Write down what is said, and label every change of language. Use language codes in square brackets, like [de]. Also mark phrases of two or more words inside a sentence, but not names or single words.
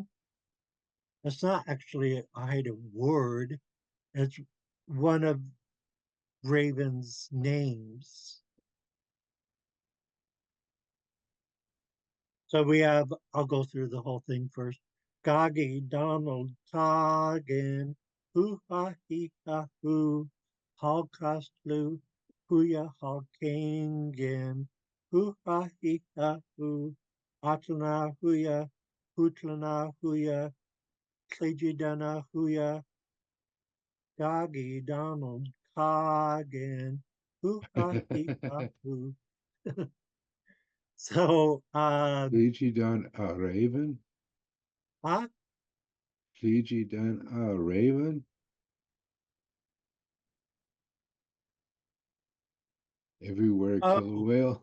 [en] It's not actually a Haida word, it's one of Raven's names. So we have, I'll go through the whole thing first. [hai] Goggy Donald Toggin, hoo ha he ha hoo, hall costlu, hooya hall kingin, hoo ha he ha hoo, atlana hooya, hootlana hooya, klejidana hooya, Goggy Donald Toggin, hoo ha he ha hoo. [en] So, Fleegidon a raven? huh? Fleegidon a raven? Everywhere killer Oh, whale.